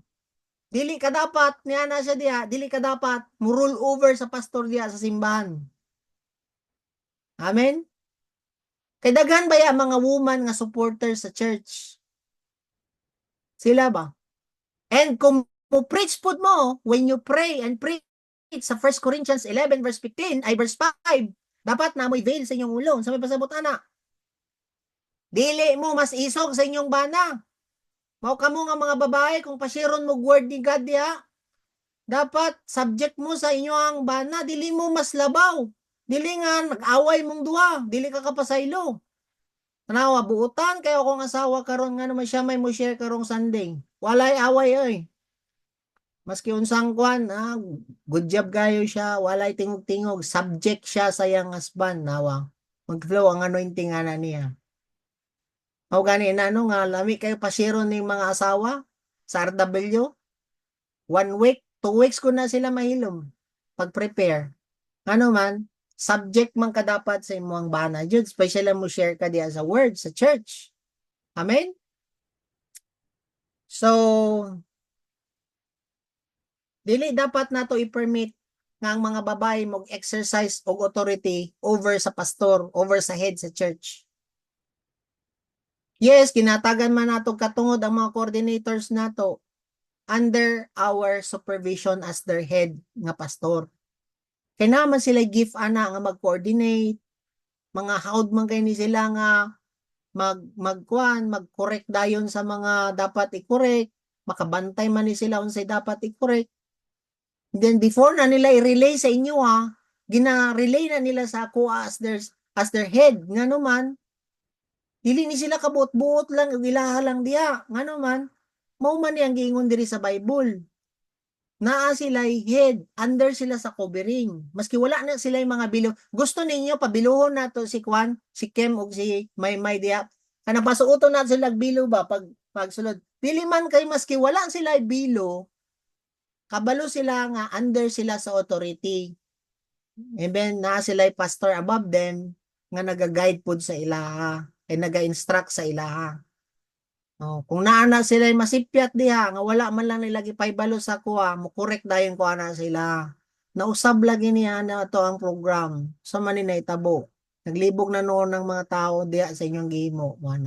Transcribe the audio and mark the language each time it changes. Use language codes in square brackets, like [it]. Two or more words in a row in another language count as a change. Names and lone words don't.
[ceb] Dili ka dapat niya na siya diya, dili ka dapat mo rule over sa pastor diya sa simbahan. Amen. Kay daghan ba ya mga woman nga supporter sa church? Sila ba? And kung mo preach pud mo, [en] when you pray and preach [ceb] sa 1 Corinthians 11 verse 15, ay verse 5, dapat na mo'y veil sa inyong ulo. Sa may pasabot ana. Dili mo mas isog sa inyong bana. Mao kamo nga mga babae kung pasiron mo word ni God diha, dapat subject mo sa inyong bana, dili mo mas labaw. Dili nga nag-away mong duha, dili ka kapasaylo. Tanawa buutan kayo akong asawa karon nga naman siya may mo share karong Sunday. Walay away oy. Maski unsang kwan, [en] good job [ceb] kayo siya, walay tingog-tingog, subject siya sa iyang husband, nawa. Mag-flow ang anointing ana niya. O gani na ano nga, lami kayo pasiron ng mga asawa sa RW. 1 week, 2 weeks ko na sila mahilom. Pag-prepare. Ano man, subject man ka dapat sa imong bana. Jud, special mo share ka diya sa word, sa church. Amen? So, dili dapat nato i-permit nga ang mga babae mag-exercise og [en] authority over [ceb] sa pastor, over sa head sa church. Yes, kinatagan man nato katungod ang mga coordinators nato [en] under our supervision as their head [ceb] nga pastor. Kaya naman sila give ana nga mag-coordinate, mga haud man kay ni sila nga mag-correct dayon sa mga dapat i-correct, makabantay man ni sila unsay dapat i-correct. Then before na nila i-relay sa inyo gina-relay na nila sa ako [en] as their head. [ceb] Nga naman, dili ni sila kabuot-buot lang, ilaha lang diya. Nga naman, mao man yang giingon diri sa Bible. Naa sila head, under sila sa covering. Maski wala na sila yung mga bilo. Gusto ninyo pabiluhon nato si Kwan, si Kem ug si May diya. Kana pasuoton na sila bilo ba pagsulod. Dili man kay maski wala sila bilo, kabalo sila nga under sila sa authority. [en] And then [ceb] na sila pastor [en] above them [ceb] nga naga-guide pud sa ilaha, ay naga-instruct sa ilaha. Oh, kung naana sila masipyat diha nga wala man lang nila gipaybalo sa kuha, mo correct dayon ko ana sila. Nausab lagi niya na to ang program. Sa man ni naitabo. Naglibog na noon ng mga tao diha sa inyong gihimo, ana.